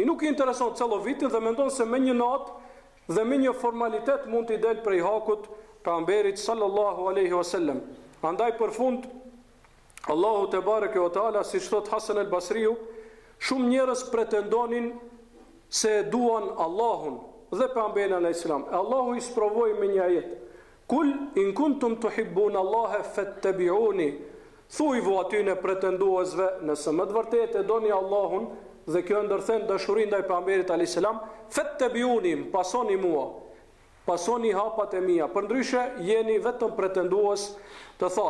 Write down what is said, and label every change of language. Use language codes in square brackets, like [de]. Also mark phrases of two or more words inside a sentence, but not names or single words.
[sq] Nuk i intereson çello vitin dhe mendon se me një natë dhe me një formalitet mund t'i del prej hakut pejgamberit [ar] صلى الله عليه وسلم. [sq] Andaj për fund Allahu [ar] تبارك وتعالى, [sq] siç thot Hasan al-Basriu, shumë njerëz pretendonin se duan Allahun dhe pejgamberin [ar] عليه السلام. [sq] Allahu i sprovoi me një ajet: [ar] "قل إن كنتم تحبون الله فاتبعوني." [sq] Thuaj vo atyne pretenduesve, nëse më të vërtetë e doni Allahun dhe kjo ndërthen dashurinë ndaj pejgamberit [ar] عليه السلام, [sq] fattabi'uni, pasoni mua, pasoni hapat e mia. Përndryshe jeni vetëm pretendues të thotë